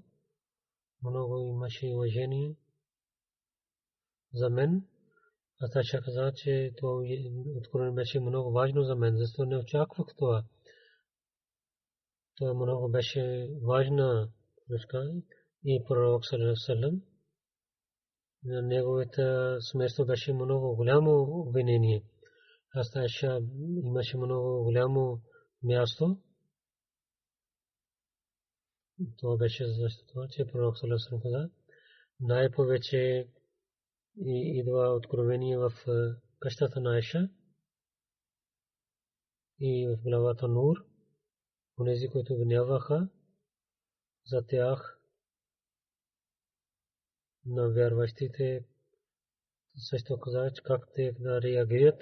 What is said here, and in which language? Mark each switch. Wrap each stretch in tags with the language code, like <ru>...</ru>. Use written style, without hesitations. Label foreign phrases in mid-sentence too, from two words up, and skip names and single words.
<bg>Много имаше уважение за мен. Аз Айша каза, че това откровение беше много важно за мен, защото не очаквах това. Това много беше важна неща и пророк</bg> <ar>صلى الله عليه وسلم</ar> <bg>неговото сместо беше много голямо обвинение. Аз Айша имаше много голямо място. Това беше защото, че пророк</bg> <ar>صلى الله عليه وسلم</ar> <bg>каза, най-повече идва откровение в къщата на Айша и в главата Нур. Онези, които обвиняваха за тях на вярващите, също каза, как те да реагират.</bg>